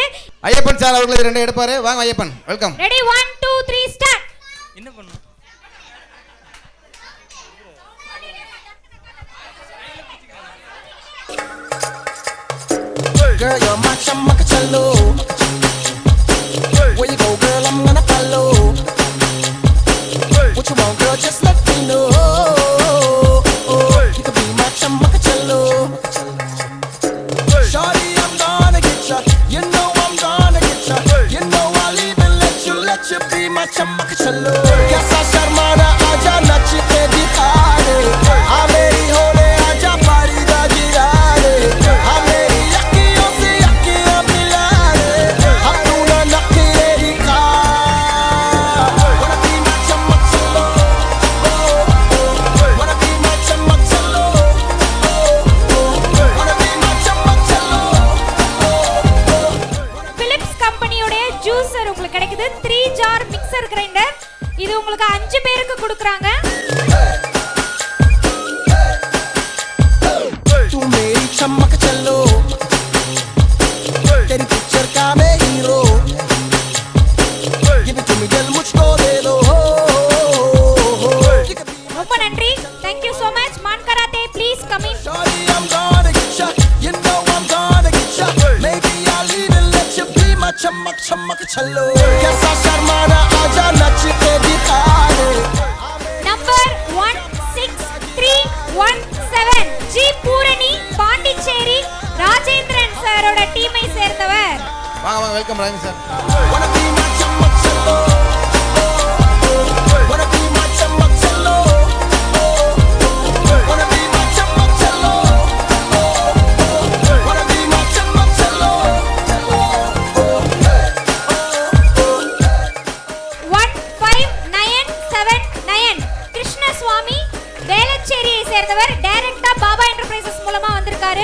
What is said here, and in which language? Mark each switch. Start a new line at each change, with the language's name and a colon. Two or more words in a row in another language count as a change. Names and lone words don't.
Tamil: ஐயப்பன் சார் அவர்கள் 2 எடுப்பாரு. வாங்க ஐயப்பன், வெல்கம்.
English: Ready 1 2 3 start.
Tamil: என்ன பண்ணனும்?
English: Girl, you're my chamachallo. Where you go, girl? I'm gonna follow. just let me know. You can be my chamakacello. Shawty, I'm gonna get ya. You know I'm gonna get ya. You know I'll even let you be my chamakacello.
Hindi: कैसा शर्माना आजा नच के दिखा दे. आ मेरी होले आजा परी दा गिरा दे. आ मेरी अखियों से अखियां मिला दे. अपना नखरे दिखा.
English: Wanna be my chamakacello. Wanna be my chamakacello. Wanna be my chamakacello.
Tamil: பிலிப்ஸ் கம்பெனியோட ஜூஸர் உங்களுக்கு கிடைக்குது 3 ஜார்
English: mixer grinder.
Tamil: இது உங்களுக்கு 5 பேருக்கு கொடுக்குறாங்க.
Hindi: तू मेरी चमक चलो तेरी पिक्चर का मैं हीरो ये भी तुम दिल मुझको दे दो
Tamil: ரொம்ப நன்றி.
English: Thank you so much. मान कराते please come in. Shawty, I'm gonna get ya. You know I'm gonna get ya. Maybe I'll even let you be my
Hindi: चमक चमक चलो कैसा शर्माना आजा नच के दिखा दे.
Tamil: Number 16317 ஜி பூரணி பாண்டிச்சேரி ராஜேந்திரன் சாரோட டீமை சேர்ந்தவர். வாங்க வாங்க வெல்கம் ராஜேந்திரன் சார்.
English: Wanna be my
Hindi: चमक चलो.
English: Wanna be my
Hindi: चमक चलो.
English: Wanna be my
Hindi: चमक चलो.
English: Wanna be my
Hindi: चमक चलो.
Tamil: 15979 கிருஷ்ணசுவாமி வேளச்சேரியை சேர்ந்தவர். டைரக்டா பாபா என்டர்பிரைசஸ் மூலமா வந்திருக்காரு.